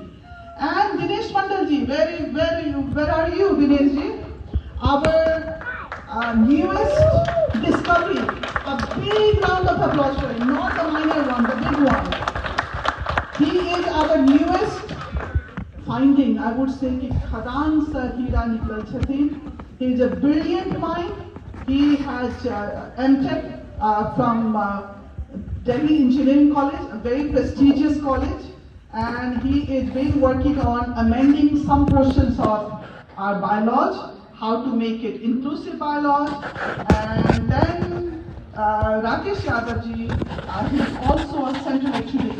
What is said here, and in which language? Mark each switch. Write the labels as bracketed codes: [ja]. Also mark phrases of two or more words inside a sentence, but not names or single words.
[en] And Dinesh Mandalji, where are you, Dinesh ji? Our newest discovery, a big round of applause for him, not a minor one, the big one. He is our newest finding, I would say, [mai] कि खदान से हीरा निकल छथिन. [en] He is a brilliant mind. He has MTech from Delhi Engineering College, a very prestigious college, and he is been working on amending some portions of our bylaws, how to make it inclusive bylaws, and then Rakesh Yadav ji, he is also a Central Executive Committee member.